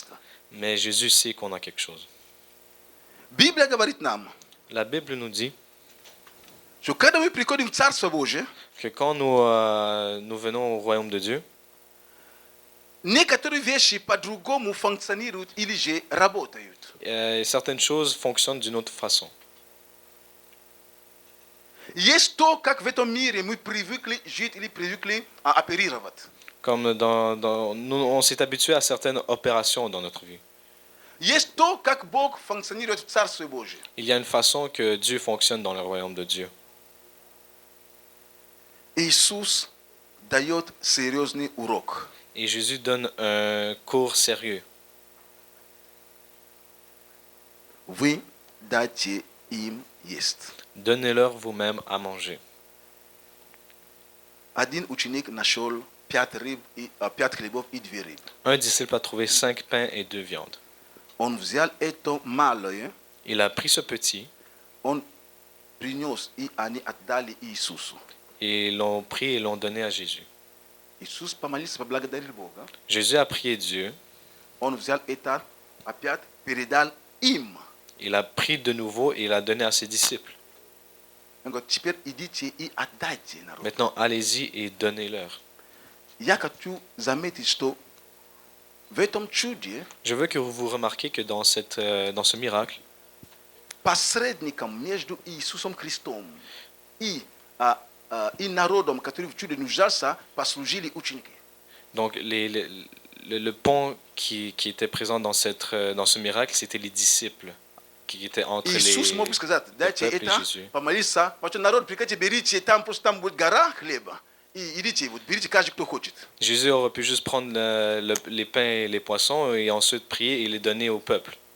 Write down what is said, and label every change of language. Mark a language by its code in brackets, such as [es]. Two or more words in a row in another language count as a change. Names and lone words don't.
[fr] Mais Jésus sait qu'on a quelque chose. [ru] Библия говорит нам, [fr] La Bible nous dit [ru] что когда мы приходим в Царство Божие, [fr] que quand nous venons au royaume de Dieu, [ru] некоторые вещи по-другому функционируют или же работают. [fr] Certaines choses fonctionnent d'une autre façon. [ru] Есть то, как в этом мире мы привыкли жить или привыкли оперировать. [fr] Comme nous, on s'est habitué à certaines opérations dans notre vie. [ru] Есть то, как Бог функционирует в Царстве Божьем. [fr] Il y a une façon que Dieu fonctionne dans le royaume de Dieu. [ru] Иисус дает серьезный урок. [fr] Et Jésus donne un cours sérieux. [ru] Вы дайте им есть. [fr] Donnez-leur vous-même à manger. [ru] Один ученик нашел 5 хлебов и 2 рыбы. [fr] Un disciple a trouvé 5 pains et 2 viandes. [ru] Он взял это малое, [fr] Il a pris ce petit [ru] он принес, и они отдали Иисусу. [fr] et l'ont pris et l'ont donné à Jésus. [ru] Иисус помолился, поблагодарил Бога. [fr] Jésus a prié Dieu. [ru] Он взял это, опять передал им. [fr] Il a pris de nouveau et il a donné à ses disciples. [ru] Он говорит: теперь идите и отдайте народ. [fr] Maintenant, allez-y et donnez-leur. [ru] Я хочу заметить, что в этом чуде [fr] Je veux que vous remarquiez que dans ce miracle, [ru] посредником между Иисусом Христом и народом, который в чуде нуждался, послужили ученики. [fr] donc le pont qui était présent dans ce miracle, c'était les disciples qui étaient entre [ru] Иисус мог бы сказать: дайте [fr] peuple et [ru] это, [fr] Jésus. [ru] помолиться, потому что народ, приходите, берите, там просто там будет гора хлеба, и идите, вот берите каждый, кто хочет. [fr] Jésus aurait pu juste prendre les pains et les poissons et ensuite prier et les donner au peuple.